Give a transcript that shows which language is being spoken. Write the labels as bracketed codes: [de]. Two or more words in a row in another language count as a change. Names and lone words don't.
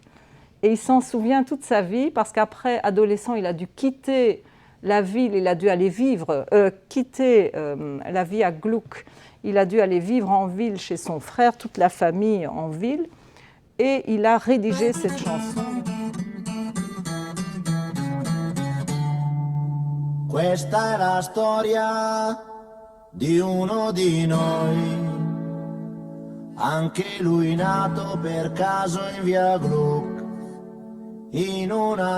[fr] Et il s'en souvient toute sa vie, parce qu'après, adolescent, il a dû quitter la ville, il a dû aller quitter la vie à Gluck. Il a dû aller vivre en ville chez son frère, toute la famille en ville, et il a rédigé cette chanson. [it] Questa è la storia di uno di noi, anche lui nato per caso in via Gluck, in una